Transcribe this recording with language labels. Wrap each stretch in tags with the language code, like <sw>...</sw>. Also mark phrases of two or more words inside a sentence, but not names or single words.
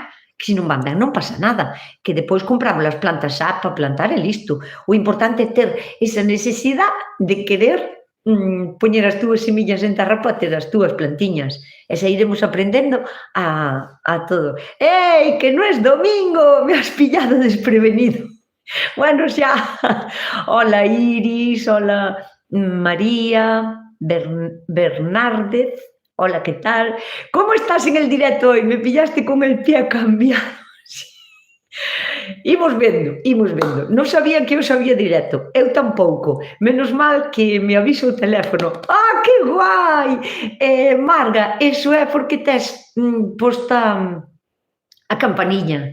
<gl>Que se non van ben non pasa nada, que depois compramos as plantas xa para plantar e listo. O importante é ter esa necesidade de querer poñer as túas semillas en terra para ter as túas plantiñas. E xa iremos aprendendo a todo. Ei, que non é domingo,</gl> <es>me has pillado desprevenido.</es> <gl>Bueno, xa. Hola, Iris, hola, María, Bernárdez.</gl> <es>Hola, ¿qué tal? ¿Cómo estás en el directo hoy? Me pillaste con el pie cambiado.</es> <gl>Imos vendo. Non sabía que eu sabía directo. Eu tampouco. Menos mal que me avisa o teléfono. Ah, que guai! Marga, eso é porque tes posta a campaniña.</gl>